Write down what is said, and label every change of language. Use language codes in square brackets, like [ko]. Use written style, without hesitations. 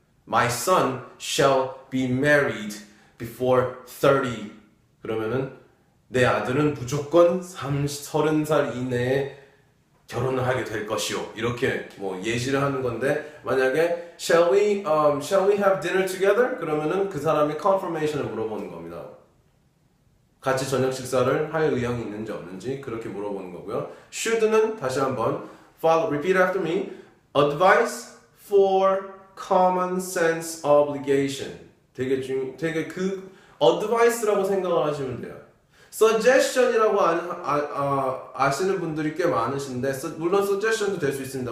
[en] My son shall be married before 30. [ko] 그러면은 내 아들은 무조건 30살 이내에 결혼을 하게 될 것이요. 이렇게 뭐 예시를 하는 건데 만약에 [en] shall we have dinner together? [ko] 그러면은 그 사람이 confirmation을 물어보는 겁니다. 같이 저녁 식사를 할 의향이 있는지 없는지 그렇게 물어보는 거고요. [en] should는 [ko] 다시 한번 [en] repeat after me. Advice for common sense obligation. [ko] 되게 그 advice라고 생각을 하시면 돼요. suggestion이라고 아시는 분들이 꽤 많으신데 물론 suggestion도 될 수 있습니다.